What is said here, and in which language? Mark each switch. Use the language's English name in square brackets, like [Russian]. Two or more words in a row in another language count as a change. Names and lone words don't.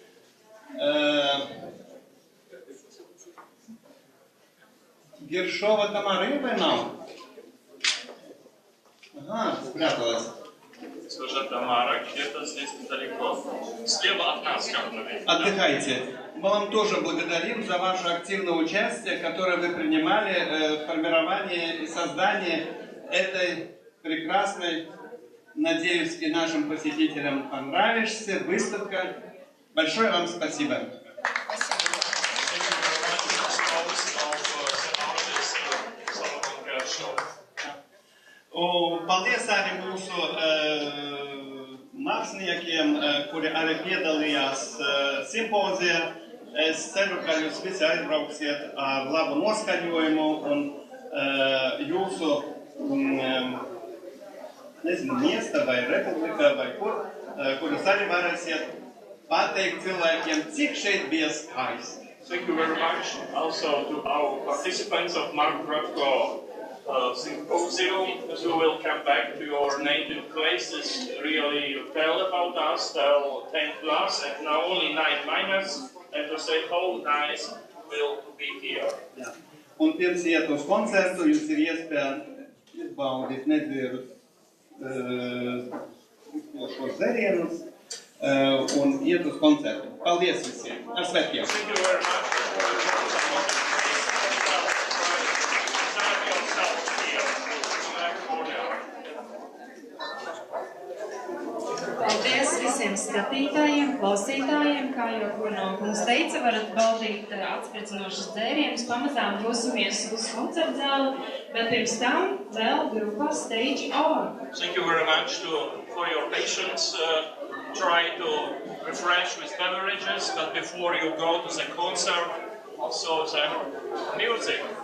[Latvian] Giršova там arī vai nav? [Russian] Ага, спряталась. Госпожа Тамара, где-то здесь недалеко. Слева от нас, как мы видим. Отдыхайте. Мы вам тоже благодарим за ваше активное участие, которое вы принимали в формировании и создании этой прекрасной, надеюсь, и нашим посетителям понравишься, выставка. Большое вам спасибо. [Latvian] Paldies arī mūsu māksliniekiem, kuri arī piedalījās simpozijā. Es ceru, ka jūs visi aizbrauksiet ar labu noskaņojumu un jūsu, nezinu, miesta vai republikā vai kur jūs arī varēsiet pateikt cilvēkiem, cik šeit bija skaisti. [English] Thank you very much also to our participants of Marka Rotko symposium. As you will come back to your native places, really tell about us, tell 10 plus and now only 9 minus, and to say how nice will be here. [Latvian] Jā. Un pirms iet uz koncertu, jums ir iespēja izbaudīt nedzērus šos dzērienus un iet uz koncertu. Paldies visiem! Ar svētkiem! [English] Thank you very much. [Latvian] Paldies visiem skatītājiem, klausītājiem, kā jau no mums teica, varat baudīt atspriecinošas dzērienus, pamazām dosimies uz koncertu zāli, bet pirms tam vēl grupā Stage On. [English] Thank you very much for your patience. Try to refresh with beverages, but before you go to the concert, also the music.